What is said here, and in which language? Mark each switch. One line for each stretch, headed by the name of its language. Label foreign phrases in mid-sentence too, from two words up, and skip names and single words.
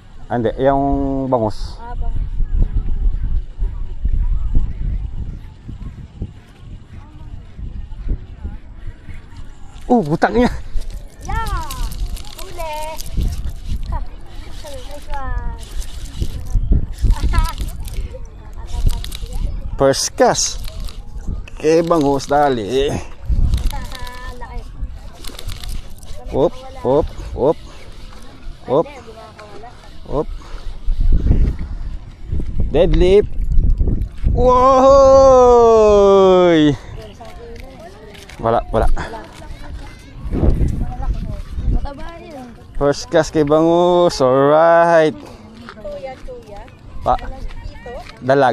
Filipino: Hindi, yung bangus. Habang.
Cebuano: Butang niya. Yeah! Uli! Ha!
English: Nice one! First cast.
Cebuano: Kay bangus dali.
Filipino: Laki. Op, op, op. Op. Op. Deadlift. Woy! Wala. Mataba yun.
English: First cast kay bangus. Alright. Tuya.
Filipino: Pa. Dalag.